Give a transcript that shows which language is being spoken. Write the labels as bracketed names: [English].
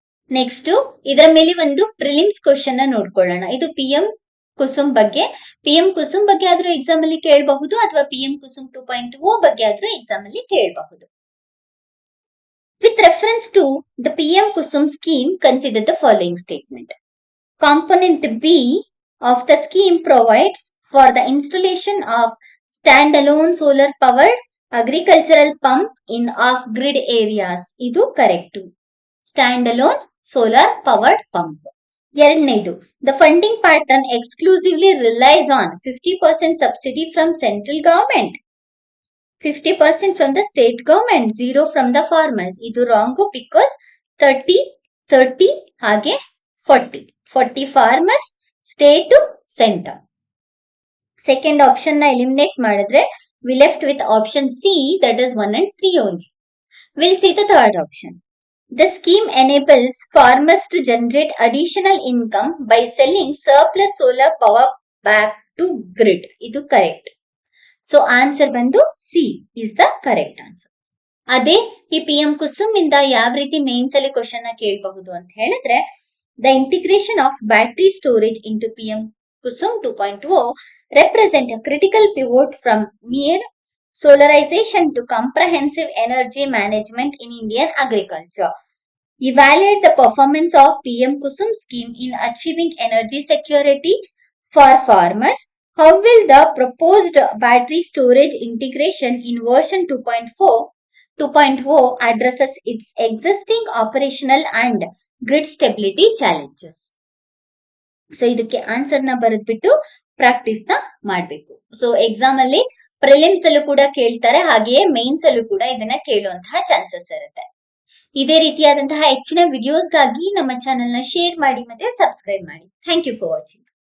[Kannada] Next ಇದರ ಮೇಲೆ ಒಂದು ಪ್ರಿಲಿಮ್ಸ್ ಕ್ವಶನ್ ನೋಡ್ಕೊಳ್ಳೋಣ. ಇದು PM ಕುಸುಮ್ ಬಗ್ಗೆ. PM ಕುಸುಮ್ ಬಗ್ಗೆ ಆದ್ರೂ ಎಕ್ಸಾಮ್ ಅಲ್ಲಿ ಕೇಳಬಹುದು ಅಥವಾ PM ಕುಸುಮ್ 2.0 ಬಗ್ಗೆ ಆದ್ರೂ ಎಕ್ಸಾಮ್ ಅಲ್ಲಿ ಕೇಳಬಹುದು. Which [English] With reference to the PM Kusum scheme, consider the following statement. Component B of the scheme provides for the installation of standalone solar powered agricultural pump in off-grid areas. [Kannada] ಇದು correct. [English] Standalone solar powered pump. ಎರಡನೇದು, the funding pattern exclusively relies on 50% subsidy from central government, 50% from the state government, 0 from the farmers. [Kannada] ಇದು wrong, because 30 ಹಾಗೆ 40 farmers, state, centre. Second option ನ eliminate ಮಾಡಿದ್ರೆ [English] we left with option C, that is 1 and 3 only. We'll see the third option. The scheme enables farmers to generate additional income by selling surplus solar power back to grid. [Kannada] ಇದು correct. So answer ಬಂದು [English] C is the correct answer. [Kannada] ಅದೇ ಈ PM Kusum ಇಂದ ಯಾವ ರೀತಿ mains ಅಲ್ಲಿ question ನ ಕೇಳಬಹುದು ಅಂತ ಹೇಳಿದ್ರೆ, [English] The integration of battery storage into PM Kusum 2.0 represent a critical pivot from mere solarization to comprehensive energy management in Indian agriculture. Evaluate the performance of PM Kusum scheme in achieving energy security for farmers. How will the proposed battery storage integration in version 2.0 addresses its existing operational and grid stability challenges? [Kannada] So ಇದಕ್ಕೆ answer ನ ಬರೆದ್ಬಿಟ್ಟು practice ನ ಮಾಡಬೇಕು. So exam ಅಲ್ಲಿ prelims ಅಲ್ಲೂ ಕೂಡ ಕೇಳ್ತಾರೆ, ಹಾಗೆಯೇ mains ಅಲ್ಲೂ ಕೂಡ ಇದನ್ನ ಕೇಳುವಂತಹ ಚಾನ್ಸಸ್ ಇರುತ್ತೆ. ಇದೇ ರೀತಿಯಾದಂತಹ ಹೆಚ್ಚಿನ ವಿಡಿಯೋಸ್ಗಾಗಿ ನಮ್ಮ ಚಾನೆಲ್ ನ ಶೇರ್ ಮಾಡಿ ಮತ್ತೆ ಸಬ್ಸ್ಕ್ರೈಬ್ ಮಾಡಿ. Thank you for watching.